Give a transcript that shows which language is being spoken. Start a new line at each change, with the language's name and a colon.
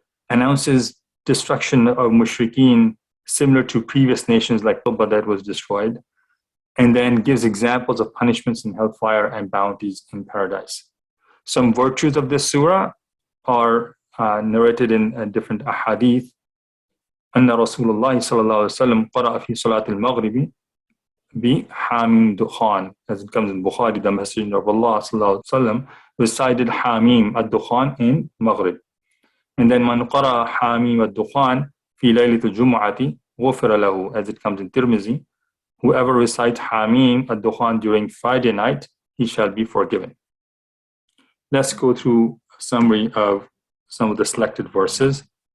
English: Announces destruction of mushrikeen similar to previous nations like Tuba that was destroyed, and then gives examples of punishments in hellfire and bounties in paradise. Some virtues of this surah are narrated in different ahadith.
Arabic: أن رسول الله صلى الله عليه وسلم قرأ في صلاة المغرب بحاميم دخان,
English: as it comes in Bukhari, the Messenger of Allah صلى الله عليه وسلم recited Hamim Ad-Dukhan in Maghrib. And then
Arabic: من قرأ حاميم الدخان في ليلة الجمعة غفر له,
English: as it comes in Tirmizi, whoever recites Hamim Ad-Dukhan during Friday night, he shall be forgiven. Let's go through a summary of some of the selected verses.